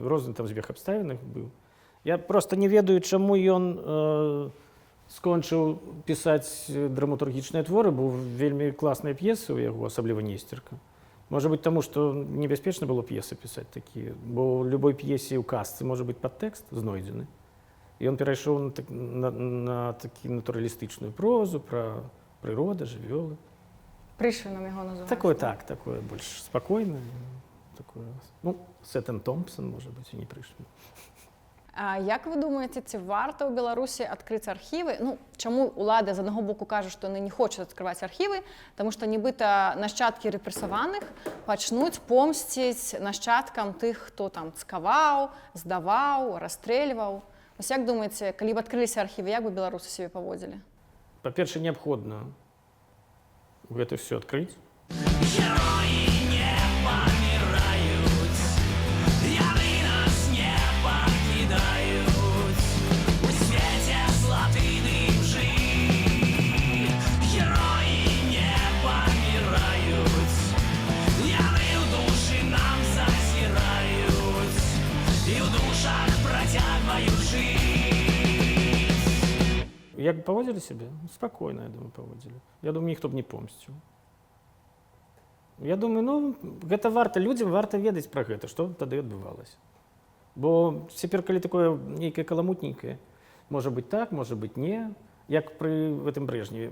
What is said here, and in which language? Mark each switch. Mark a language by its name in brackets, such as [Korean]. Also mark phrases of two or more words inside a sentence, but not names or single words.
[Belarusian] Розны там збег абставінах быў. Я проста не ведаю, чаму ён скончыў пісаць драматургічныя творы, бо вельмі класныя п'есы ў яго, асабліва Несцерка. Можа быць, таму, што небяспечна было п'есы пісаць такія, бо ў любой п'есе ў казцы можа быць падтэкст знойдзены. І ён перайшоў на такі натуралістычную прозу пра прырода, жывёлы. [Ukrainian] Пришвином його називають. [Belarusian] Такое больш спакойнае. Такое, ну, Сеттен Томпсон, можа быць, і не Пришвин. [Ukrainian] А як ви думаєте, ці варто у Білорусі відкрити архіви? Ну, чому влада з одного боку каже, що вони не хочуть відкривати архіви? Тому що нібито нащадки репресованих почнуть помстити нащадкам тих, хто там цкавав, здавав, розстрілював. Ось як думаєте, коли б відкрилися архіви, як би білоруси себе поводили? [Belarusian] Па-першае, неабходна гэта все адкрыць. [Russian] Герои не помирают, яны нас не покидают. У свете золотые лжи. Герои не помирают, яны в души нам зазирают, и в душах протягивают жизнь. [Belarusian] Як бы паводзілі сябе? Спакойна, я думаю, паводзілі. Я думаю, ніхто б не помсціў. Я думаю, ну, гэта варта, людзям варта ведаць пра гэта, што тады адбывалася. Бо цяпер, калі такое нейкае каламутненькае, можа быць так, можа быць не, як пры гэтым Брежневе.